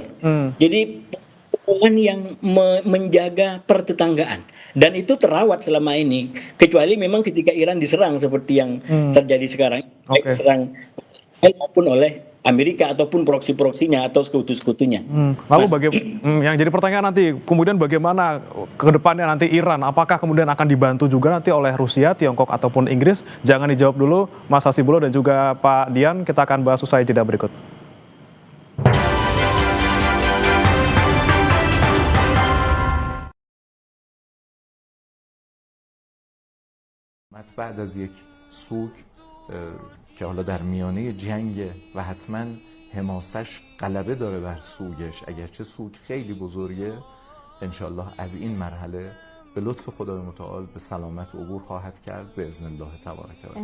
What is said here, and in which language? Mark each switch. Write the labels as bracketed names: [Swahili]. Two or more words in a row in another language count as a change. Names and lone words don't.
[Indonesian] Jadi hubungan yang menjaga pertetanggaan, dan itu terawat selama ini, kecuali memang ketika Iran diserang seperti yang terjadi sekarang, baik diserang maupun oleh Amerika ataupun proksi-proksinya atau sekutu-sekutunya. Lalu yang jadi pertanyaan nanti, kemudian bagaimana ke depannya nanti Iran? Apakah kemudian akan dibantu juga nanti oleh Rusia, Tiongkok ataupun Inggris? Jangan dijawab dulu, Mas Hasibulo dan juga Pak Dian. Kita akan bahas usai jeda berikut. [Persian] بعد از یک سوگ که حالا در میانه جنگ و حتما حماسش غلبه داره بر سوگش، اگرچه سوگ خیلی بزرگه، انشالله از این مرحله به لطف خدای متعال به سلامت عبور خواهد کرد به اذن [Arabic] الله تبارک و تعالی.